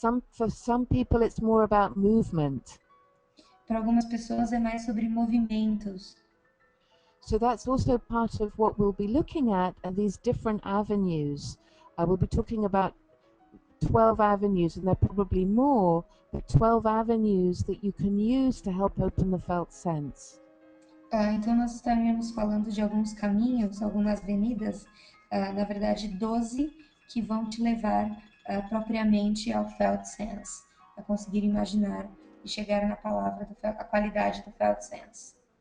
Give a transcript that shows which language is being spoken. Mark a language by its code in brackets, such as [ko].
[en] For some people, it's more about movement. [pt] Para algumas pessoas é mais sobre movimentos. [en] So that's also part of what we'll be looking at these different avenues. We'll be talking about 12 avenues, and there are probably more, but 12 avenues that you can use to help open the felt sense. [pt] Então, nós estaremos falando de alguns caminhos, algumas avenidas, na verdade 12, que vão te levar propriamente ao felt sense, a conseguir imaginar e chegar na palavra, a qualidade do felt sense.